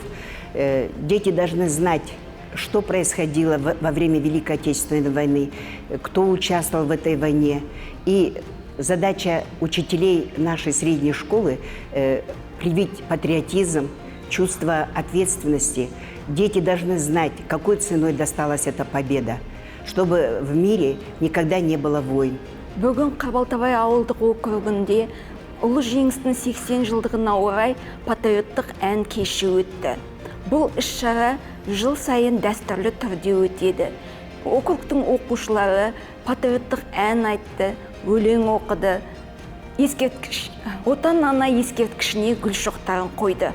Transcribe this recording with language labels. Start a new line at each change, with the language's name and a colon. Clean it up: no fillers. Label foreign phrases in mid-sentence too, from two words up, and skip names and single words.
Russian: Дети должны знать, что происходило во время Великой Отечественной войны, кто участвовал в этой войне. И задача учителей нашей средней школы – привить патриотизм, чувство ответственности. Дети должны знать, какой ценой досталась эта победа, чтобы в мире никогда не было войн.
Kazakh: Бүгін Қарбалтабай ауылдық округінде ұлы жеңістің 80 жылдығына орай патриоттық ән кеші өтті. Бұл іс-шара жыл сайын дәстүрлі түрде өтеді. Округтың оқушылары патриоттық ән айтты, өлең оқыды, отан ана ескерткішіне гүл шоқтарын қойды.